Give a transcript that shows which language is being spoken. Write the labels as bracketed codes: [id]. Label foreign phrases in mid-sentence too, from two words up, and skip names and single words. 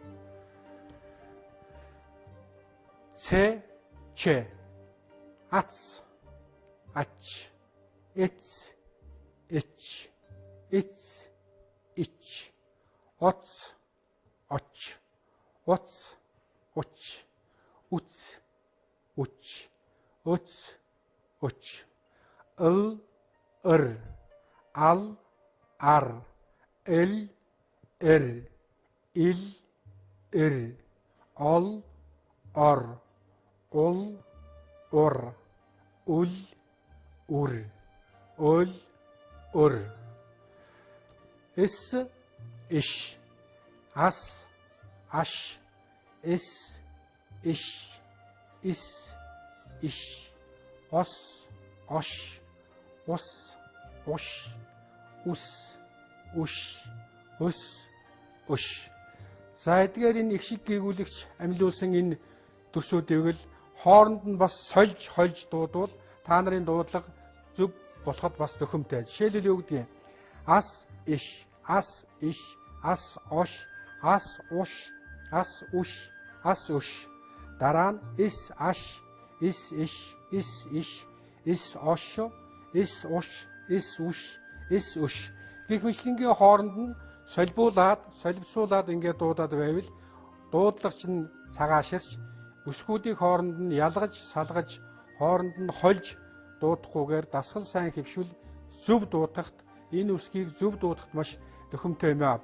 [mn] це че ац ач эц эч иц ич оц оч оц оч уц уч оц оч ыл ыр ал ар эл эр ил эр ол ор ул ур үл үр өл үр эс иш, ас, аш, эс, иш, ис, иш, ос, ош, ус, уш, ус, үш, өс, өш. За эдгээр энэ их шиг гээгүүлэгч амьлуулсан энэ төрсүүдийг л хооронд нь бас сольж хольж дуудвал та нарын дуудлага зөв болоход бас төхөмтэй. Жишээлбэл юу гэдгийг ас иш, ас иш, ас ош, ас уш, ас үш, ас өш. Дараа нь эс аш, эс иш, эс иш, эс ош, эс уш, эс үш, эс өш. Гэх мэтлэнгийн хооронд нь солибуулаад, соливсуулаад ингээд дуудаад байвал дуудлагч нь цагааширч өсгүүдийн хооронд нь ялгаж, салгаж, хооронд нь хольж дуудахгүйгээр дасгал сайн хэвшүүл зөв дуудахт энэ үсгийг зөв дуудахт маш төхөмтэй юм аа.